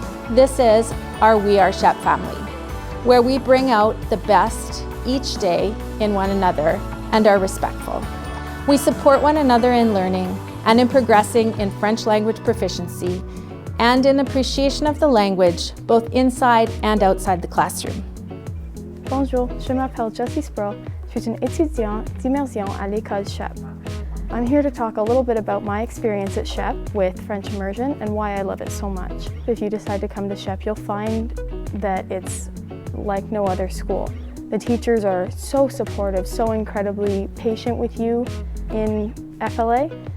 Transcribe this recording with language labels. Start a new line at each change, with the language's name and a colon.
English: This is our We Are SHEP family, where we bring out the best each day in one another and are respectful. We support one another in learning and in progressing in French language proficiency and in appreciation of the language, both inside and outside the classroom.
French: Bonjour, je m'appelle Jessie Sproul. Je suis une étudiante d'immersion à l'école SHEP.
English: I'm here to talk a little bit about my experience at SHEP with French immersion and why I love it so much. If you decide to come to SHEP, you'll find that it's like no other school. The teachers are so supportive, so incredibly patient with you in FLA.